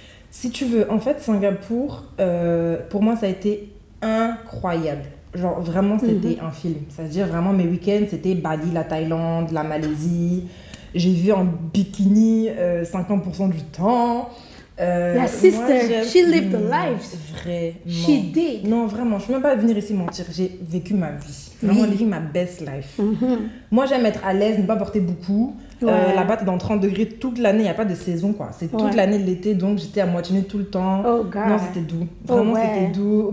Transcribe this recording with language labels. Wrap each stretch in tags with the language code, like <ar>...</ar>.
<fr>Si tu veux, en fait, Singapour, pour moi, ça a été incroyable. Genre, vraiment, c'était un film. C'est-à-dire, vraiment, mes week-ends, c'était Bali, la Thaïlande, la Malaisie. J'ai vu en bikini 50% du temps.</fr> <en>La sister, she lived the life.</en> <fr>Vraiment.</fr> <en>She did.</en> <fr>Non, vraiment, je ne peux même pas venir ici mentir. J'ai vécu ma vie. Vraiment,</fr> <en>living</en> <fr>ma</fr> <en>best life.</en> <fr>Moi, j'aime être à l'aise, ne pas porter beaucoup. Ouais. Là-bas, t'es dans 30 degrés toute l'année. Il n'y a pas de saison, quoi. C'est toute l'année de l'été. Donc, j'étais à moitié nue tout le temps.</fr> <en>Oh, God.</en> <fr>Non, c'était doux. Vraiment, c'était doux.</fr>